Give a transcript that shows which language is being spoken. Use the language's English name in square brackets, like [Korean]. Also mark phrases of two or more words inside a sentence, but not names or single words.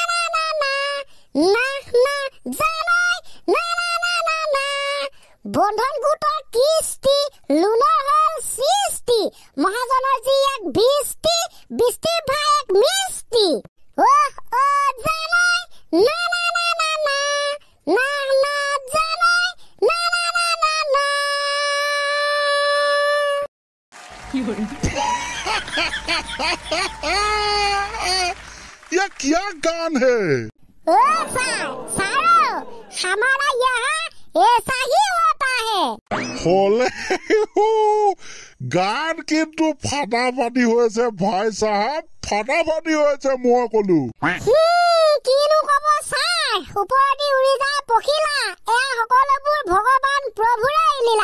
[Assamese] জানৈ না বন্ধন গোটৰ কিস্তি লোনৰ হল সৃষ্টি মহাজনৰ যি এক বিস্তি ভাই এক মিস্তি জানৈ না জানৈ না [Hindi] ये क्या गान है सारो हमारा यहाँ ऐसा ही होता है [Assamese] হলে গান কিন্তু ফাটাফাটি হৈছে ভাই সাহেব ফাটাফাটি হৈছে মই কলো কিনো কব ছাৰ ওপৰদি উৰি যায় পখিলা এয়া সকলোবোৰ ভগৱান প্ৰভুৰে লীলা